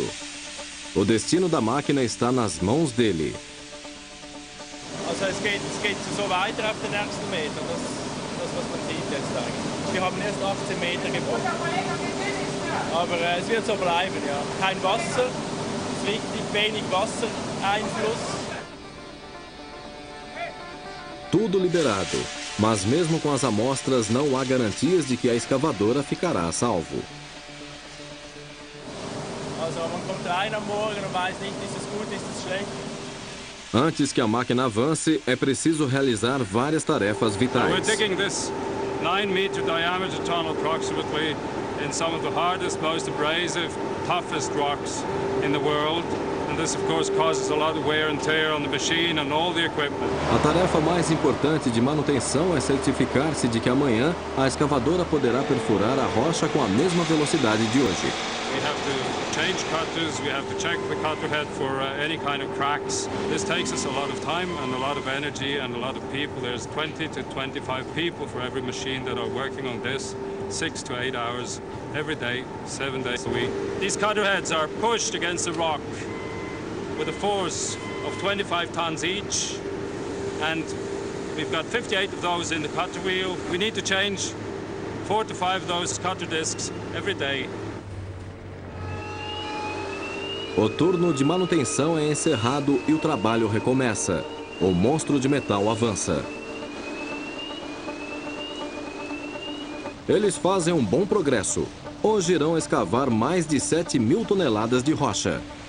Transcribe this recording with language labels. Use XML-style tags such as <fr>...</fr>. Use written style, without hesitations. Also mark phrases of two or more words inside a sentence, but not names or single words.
<pt>O destino da máquina está nas mãos dele.</pt> <de>Also es geht so weiter auf den nächsten Metern, das was man sieht jetzt eigentlich. Wir haben erst 18 Meter gebaut. Aber es wird so bleiben, ja. Kein Wasser, richtig wenig Wassereinfluss.</de> <pt>Tudo liberado. Mas mesmo com as amostras, não há garantias de que a escavadora ficará a salvo.</pt> <de>Also man kommt rein am Morgen und weiß nicht, ist es gut, ist es schlecht.</de> <pt>Antes que a máquina avance, é preciso realizar várias tarefas</pt> <en>We're</en> <pt>vitais.</pt> <en>digging this 9-meter diameter tunnel approximately in some of the hardest, most abrasive, toughest rocks in the world. And this, of course, causes a lot of wear and tear on the machine and all the equipment.</en> <pt>A tarefa mais importante de manutenção é certificar-se de que amanhã a escavadora poderá perfurar a rocha com a mesma velocidade de hoje.</pt> <en>We have to change cutters, we have to check the cutter head for any kind of cracks. This takes us a lot of time and a lot of energy and a lot of people. There's 20 to 25 people for every machine that are working on this, 6 to 8 hours every day, 7 days a week. These cutter heads are pushed against the rock with a force of 25 tons each, and we've got 58 of those in the cutter wheel. We need to change 4 to 5 of those cutter discs every day.</en> <pt>O turno de manutenção é encerrado e o trabalho recomeça. O monstro de metal avança. Eles fazem um bom progresso. Hoje irão escavar mais de 7.000 toneladas de rocha.</pt>